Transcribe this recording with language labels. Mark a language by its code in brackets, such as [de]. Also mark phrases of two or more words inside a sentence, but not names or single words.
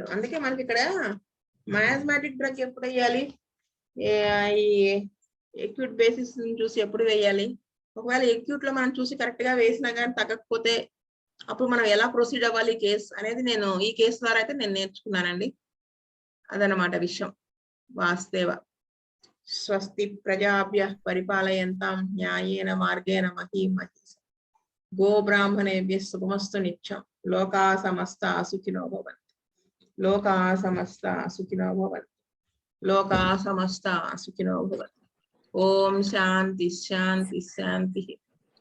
[te] అందుకే మనకి ఇక్కడ [en] miasmatic drug [te] ఎప్పుడు వేయాలి, ఈ [en] acute basis [te] చూసి ఎప్పుడు వేయాలి, ఒకవేళ ఎక్యూట్ లో మనం చూసి కరెక్ట్ గా వేసినా కానీ తగ్గకపోతే అప్పుడు మనం ఎలా ప్రొసీడ్ అవ్వాలి కేసు అనేది నేను ఈ కేసు ద్వారా అయితే నేను నేర్చుకున్నానండి. అదనమాట విషయం. [sa] వాస్తేవ స్వస్తి ప్రజాభ్యః పరిపాలయంతాం న్యాయేన మార్గేణ మహీమహీష గో బ్రాహ్మణేభ్యః శుభమస్తు నిత్యం. లోకా సమస్తా సుఖినో భవంతు. లోకా సమస్తా సుఖినో భవంతు. లోకా సమస్తా సుఖినో భవంతు. ఓం శాంతి శాంతి శాంతి.